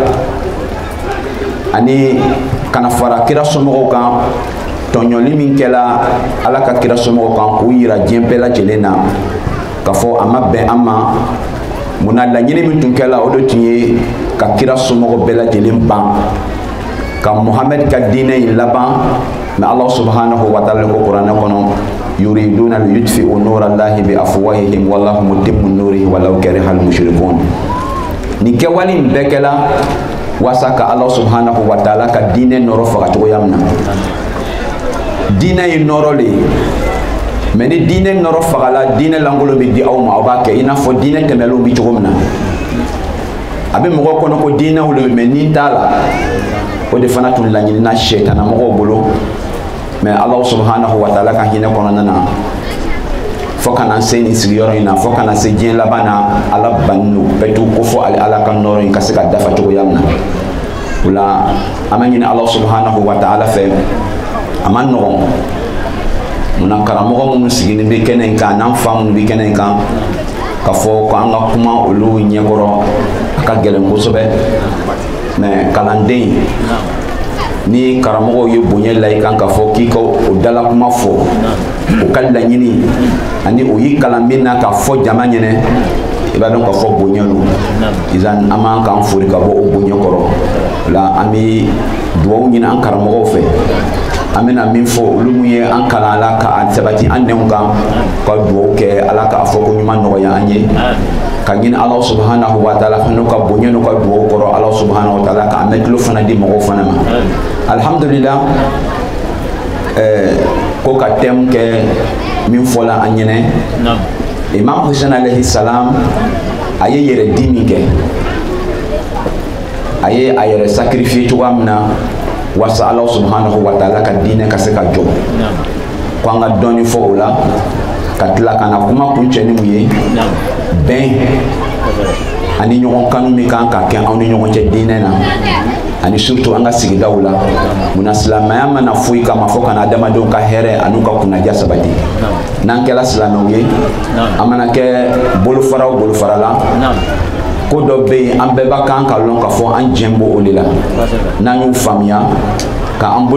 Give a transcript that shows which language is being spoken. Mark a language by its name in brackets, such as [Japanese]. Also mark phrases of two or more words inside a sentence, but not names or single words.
[Bambara] ani ka na fara kira somɔgɔw kan tɔɲɔli min kɛla ala ka kira somɔgɔw kan k'u yira diɲɛ bɛɛ lajɛlen na k'a fɔ a ma bɛn an ma munna laɲini min tun kɛla o de tun ye ka kira somɔgɔ bɛɛ lajɛlen ban ka Muhammad ka diinɛ in laban mais [Arabic] الله سبحانه وتعالى [Bambara] ko Kuranɛ kɔnɔ [Arabic] يريدون ليطفئوا نور الله بأفواههم والله متم نوره ولو كره المشركون. [Bambara] Ni kɛwale in bɛɛ kɛla wasa ka [Arabic] الله سبحانه وتعالى [Bambara] ka diinɛ nɔrɔ faga cogoya min na. Diinɛ ye nɔrɔ le mais ni diinɛ nɔrɔ fagala diinɛ lankolon bɛ di aw ma aw b'a kɛ i n'a fɔ diinɛ tɛmɛlenw bɛ cogo min na. A bɛ mɔgɔ kɔnɔ ko diinɛw le mais ni t'a la o de fana tun laɲinina sɛtana mɔgɔw bolo mais [Arabic] الله سبحانه وتعالى [Bambara] ka hinɛ kɔnɔna na fo kana se nin sigiyɔrɔ in na fo kana se diɲɛ laban na Ala banni bɛɛ t'u ko fɔ Ala ka nɔrɔ in ka se ka dafa cogoya min na. O la an bɛ ɲini [Arabic] الله سبحانه وتعالى [Bambara] fɛ a ma nɔgɔn munna karamɔgɔ minnu sigilen bɛ kɛnɛ in kan n'an fa minnu bɛ kɛnɛ in kan ka fɔ ko an ka kuma olu ɲɛkɔrɔ a ka gɛlɛn kosɛbɛ mais kalanden ni karamɔgɔw ye bonya la i kan ka fɔ k'i ka o dala kuma fɔ o ka laɲini ani o y'i kalan min na ka fɔ jama ɲɛnɛ i b'a dɔn ka fɔ bonya don izan an b'an k'an fori ka bɔ o bonya kɔrɔ la an bɛ dugawu ɲini an karamɔgɔw fɛ an bɛna min fɔ olu mun ye an kalan Ala ka sabati an denw kan ka dugawu kɛ Ala k'a fɔ ko ɲuman nɔgɔya an ye ka ɲini [Arabic] الله سبحانه وتعالى [Bambara] fana ka bonya n'u ka dugawu kɔrɔ [Arabic] الله سبحانه وتعالى [Bambara] ka mɛn tulo fana di mɔgɔw fana ma alhamdulillah ko ka thème kɛ min fɔla an ɲɛnɛ Imam Hussein [Arabic] عليه السلام [Bambara] a ye yɛrɛ di min kɛ a ye a yɛrɛ sacrifier cogoya min na wasa [Arabic] الله سبحانه وتعالى [Bambara] ka diinɛ ka se ka jɔ ko an ka dɔɔni fɔ o la ka tila ka na kuma kuncɛ ni mun ye bɛn ani ɲɔgɔn kanu min kan ka kɛ anw ni ɲɔgɔn cɛ diinɛ na ani surtout an ka sigidaw la munna silamɛya mana foyi kama fo kana adamadenw ka hɛrɛ an'u ka kunnaja sabati n'an kɛla silamɛw ye an mana kɛ bolofara o bolofara la ko dɔ bɛ yen an bɛɛ b'a kan ka lɔn ka fɔ an jɛn b'o de la n'an y'u faamuya ka an